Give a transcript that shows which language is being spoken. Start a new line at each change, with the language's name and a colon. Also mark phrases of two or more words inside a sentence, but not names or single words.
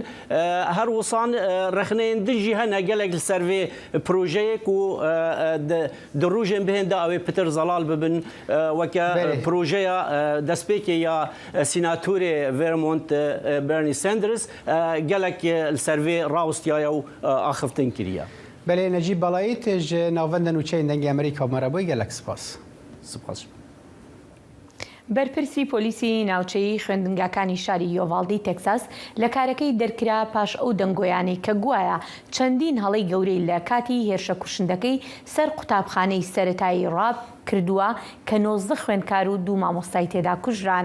Kurdish: Her wisan rexneyên din jî hene gelek li ser vê projeyê ku di rojên bihên de ew ê pitir zelal bibin weke projeya destpêkê ya sînatorê Vermont Bernie Sanders gelek li ser vê rawestiyaya û axiftin kiriye. Belê Necîb Balayî tê ji navenda nûçeyên dengê Amerîka me re bûye gelek spas. Spas.
Central Kurdish: بەرپرسی پۆلیسی ناوچەیی خوێندنگاکانی شاری یۆڤالدی تێکساس لە کارەکەی دەرکرا پاش ئەو دەنگۆیانەی کە گوایە چەندین هەڵەی گەورەی لە کاتی هێرشە کوشندەکەی سەر قوتابخانەی سەرەتایی ڕاب کردووە کە 19 خوێندکار و 2 مامۆستای تێدا کوژران.